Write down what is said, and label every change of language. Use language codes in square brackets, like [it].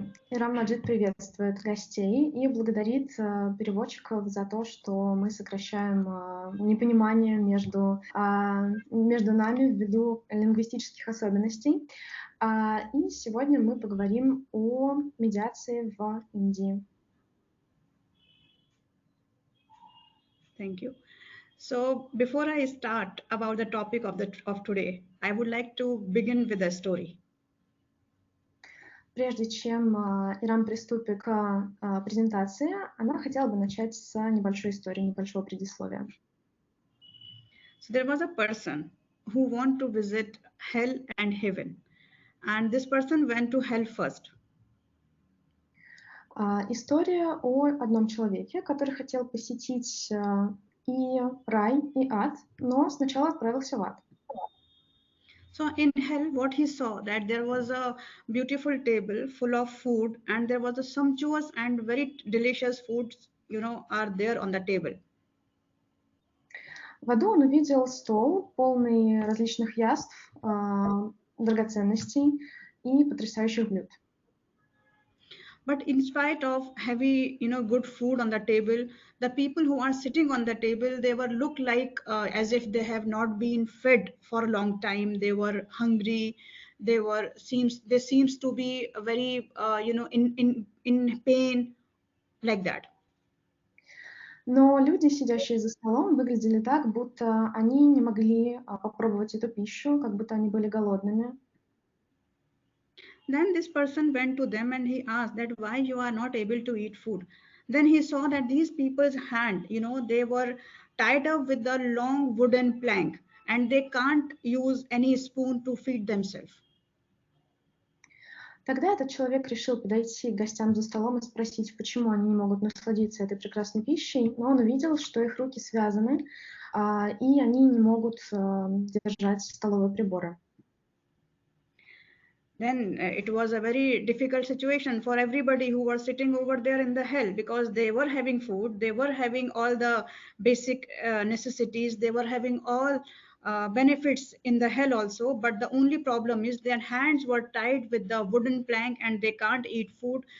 [ru] Ирам Маджид приветствует гостей и благодарит переводчиков за то, что мы сокращаем непонимание между нами ввиду лингвистических особенностей. И сегодня мы поговорим о медиации в Индии. [en] Thank you. So before I start about the topic of today, I would like to begin with a story. [ru] Прежде чем Ирам приступит к презентации, она хотела бы начать с небольшой истории, небольшого предисловия. [en] So there was a person who wanted to visit hell and heaven, and this person went to hell first. [ru] История о одном человеке, который хотел посетить и рай, и ад, но сначала отправился в ад. [en] So in hell, what he saw, that there was a beautiful table full of food, and there was a sumptuous and very delicious foods, are there on the table. [ru] В аду он увидел стол, полный различных яств, драгоценностей и потрясающих блюд. [en] But in spite of heavy, good food on the table, the people who are sitting on the table, they were look like as if they have not been fed for a long time. They were hungry. They seems to be very, in pain, like that. [ru] Но люди, сидящие за столом, выглядели так, будто они не могли попробовать эту пищу, как будто они были голодными. [en] Then this person went to them and he asked that why you are not able to eat food. Then he saw that these people's hand, they were tied up with a long wooden plank and they can't use any spoon to feed themselves. [ru] Тогда этот человек решил подойти к гостям за столом и спросить, почему они не могут насладиться этой прекрасной пищей, но он увидел, что их руки связаны, и они не могут держать столовые приборы. [en] Then it was a very difficult situation for everybody who was sitting over there in the hell, because they were having food, they were having all the basic necessities, they were having all benefits in the hell also, but the only problem is their hands were tied with the wooden plank and they can't eat food.